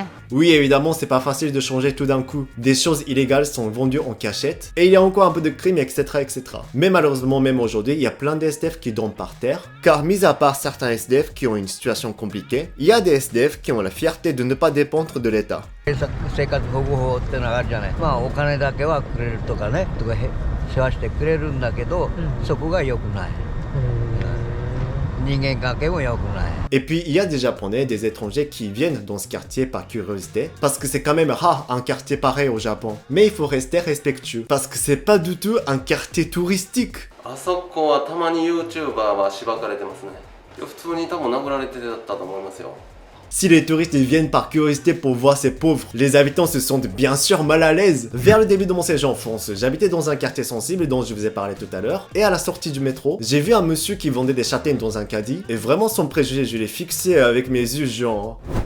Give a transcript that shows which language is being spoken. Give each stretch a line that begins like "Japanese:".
French: Oui évidemment c'est pas facile de changer tout d'un coup. Des choses illégales sont vendues en cachette. Et il y a encore un peu de crimes etc etc. Mais malheureusement même aujourd'hui il y a plein de SDF qui dorment par terre. Car mis à part certains SDF qui ont une situation compliquée, il y a des SDF qui ont la fierté de ne pas dépendre de l'État.
Japanese: 生活保護法ってのがあるじゃない。まあお金だけはくれるとかね、とか世話してくれるんだけど、そこが良くない。人間関係も良くない。
French: Et puis il y a des Japonais, des étrangers qui viennent dans ce quartier par curiosité, parce que c'est quand même rare un quartier pareil au Japon. Mais il faut rester respectueux, parce que c'est pas du tout un quartier touristique.
Japanese: あそこはたまに YouTuber はしばかれてますね。普通に多分殴られてたと思いますよ。
French: Si les touristes viennent par curiosité pour voir ces pauvres, les habitants se sentent bien sûr mal à l'aise. Vers le début de mon séjour en France, j'habitais dans un quartier sensible dont je vous ai parlé tout à l'heure, et à la sortie du métro, j'ai vu un monsieur qui vendait des châtaignes dans un caddie, et vraiment sans préjugé, je l'ai fixé avec mes yeux genre...